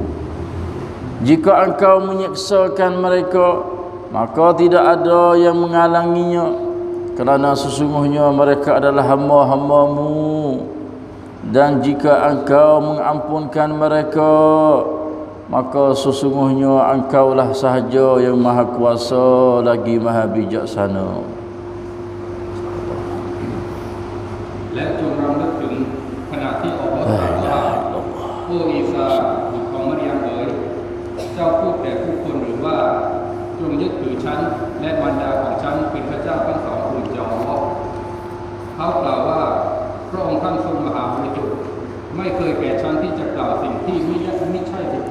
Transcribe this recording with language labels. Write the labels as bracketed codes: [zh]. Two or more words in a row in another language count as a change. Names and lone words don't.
[ms] Jika engkau menyeksakan mereka, maka tidak ada yang menghalanginya, kerana sesungguhnya mereka adalah hamba-hambamu. Dan jika engkau mengampunkan mereka, maka sesungguhnya engkaulah sahaja yang maha kuasa lagi maha bijaksana. [th] และจงรำลึกถึงขณะที่อัลลอฮฺตรัสว่าโอ้อีซาบุตรของมารยามเอ๋ยเจ้าพูดแก่ผู้คนหรือว่าจงยึดถือฉันและมารดาของฉันเป็นพระเจ้าทั้งสองอื่นจากอัลลอฮฺเขากล่าวว่าพระองค์ท่านทรงมหาบริสุทธิ์ไม่เคยแก่ฉันที่จะกล่าวสิ่งที่ไม่ใช่สิทธิ